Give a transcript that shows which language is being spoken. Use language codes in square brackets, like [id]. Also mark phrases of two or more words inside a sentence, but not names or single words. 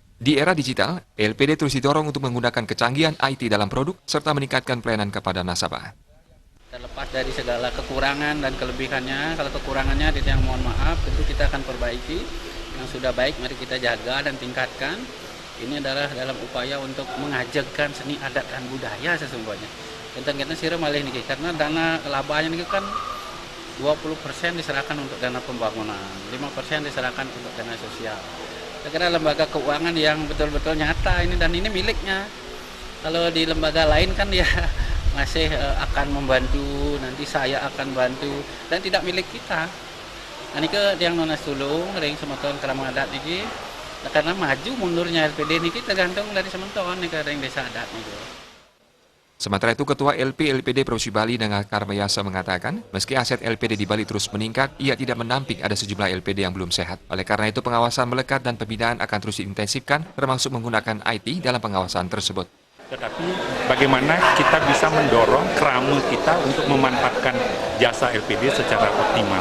[id] Di era digital, LPD terus didorong untuk menggunakan kecanggihan IT dalam produk serta meningkatkan pelayanan kepada nasabah. Terlepas dari segala kekurangan dan kelebihannya, kalau kekurangannya yang mohon maaf, tentu kita akan perbaiki. Yang sudah baik mari kita jaga dan tingkatkan. Ini adalah dalam upaya untuk mengajarkan seni adat dan budaya sesungguhnya. Kita [ban] sira malih niki [id] karena dana labanya niki kan 20% diserahkan untuk dana pembangunan, 5% diserahkan untuk dana sosial. Saya kira lembaga keuangan yang betul-betul nyata ini dan ini miliknya. Kalau di lembaga lain kan ya masih akan membantu, nanti saya akan bantu dan tidak milik kita. Nah niki yang [ban] nonas tulung ring semeton [id] Krama Adat niki karena maju mundurnya LPD niki tergantung dari [ban] semeton niki ring [id] desa adat niki. Sementara itu, Ketua LPD Provinsi Bali Inengah Karmel Yasa mengatakan, meski aset LPD di Bali terus meningkat, ia tidak menampik ada sejumlah LPD yang belum sehat. Oleh karena itu, pengawasan melekat dan pembinaan akan terus diintensifkan, termasuk menggunakan IT dalam pengawasan tersebut. Tetapi bagaimana kita bisa mendorong krama kita untuk memanfaatkan jasa LPD secara optimal.